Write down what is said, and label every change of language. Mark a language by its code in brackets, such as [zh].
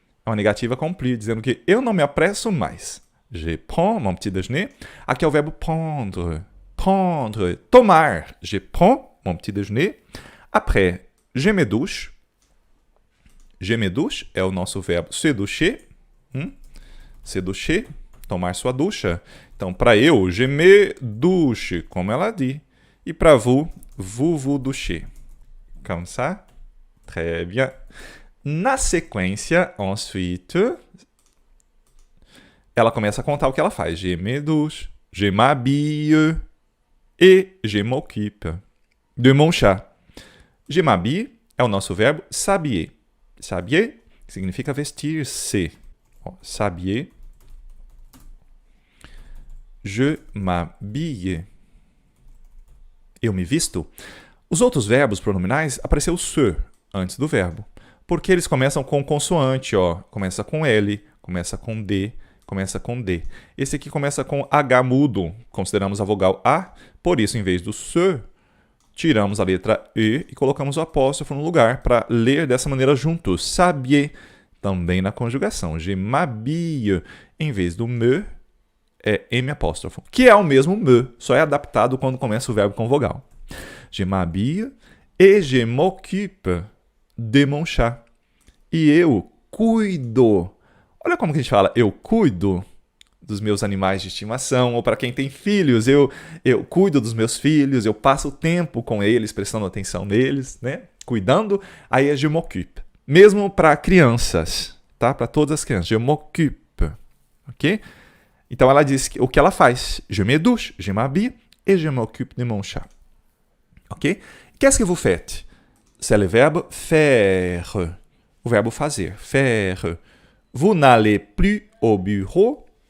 [pt] É uma negativa com plus, dizendo que eu não me apresso mais. [fr] Je prends mon petit déjeuner. [pt] Aqui é o verbo prendre. [fr] Prendre, tomar. Je prends mon petit déjeuner. Après, je me douche. Je me douche [pt] é o nosso verbo [fr] se doucher. [pt] Se doucher, tomar sua ducha. Então, para eu, [fr] je me douche, [pt] como ela diz. E para [fr] vous, vous vous douchez. Comme ça? Très bien. [pt] Na sequência, ensuite, ela começa a contar o que ela faz. [fr] Je me douche, je m'habille et je m'occupe de mon chat. Je m'habille [pt] é o nosso verbo s'habiller. S'habiller significa vestir-se. S'habiller. [fr] Je m'habille. [pt] Eu me visto. Os outros verbos pronominais apareceu se antes do verbo. Porque eles começam com consoante, ó. Começa com L, começa com D, começa com D. Esse aqui começa com H mudo, consideramos a vogal A, por isso, em vez do se, tiramos a letra E e colocamos o apóstrofo no lugar para ler dessa maneira juntos. Sabier, também na conjugação. [fr] Je m'habille, [pt] em vez do me, é M apóstrofo, que é o mesmo me, só é adaptado quando começa o verbo com vogal. Je m'habille et je m'occupe de mon chat. E eu cuido. Olha como que a gente fala, eu cuido dos meus animais de estimação, ou para quem tem filhos, eu cuido dos meus filhos, eu passo tempo com eles, prestando atenção neles, né? Cuidando, aí é [fr] je m'occupe. [pt] Mesmo para crianças, tá? Para todas as crianças, [fr] je m'occupe, [pt] ok? Então ela diz o que ela faz. [fr] Je me douche, je m'habille et je m'occupe de mon chat. Ok? Qu'est-ce que vous faites? C'est le verbe faire. [pt] O verbo fazer. [fr] Faire. Vous n'allez plus au bureau.